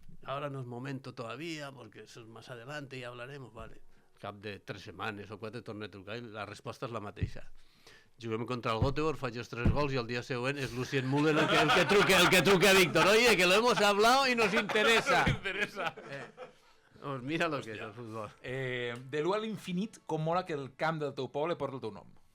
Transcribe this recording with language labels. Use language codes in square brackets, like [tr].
[es] Ahora no es momento todavía, porque eso es más adelante y hablaremos, vale. [ca] Al cap de 3 setmanes o 4 torna a trucar i la resposta és la mateixa. Juguem contra el Göteborg, faig els 3 gols i el dia següent és Lucien Müller el que truca a Víctor. [es] Oye, que lo hemos hablado y nos interesa. Pues mira lo que [ca] és [es] el futbol. [ca] De l'1 a l'infinit, com mola que el camp del teu poble porta el teu nom.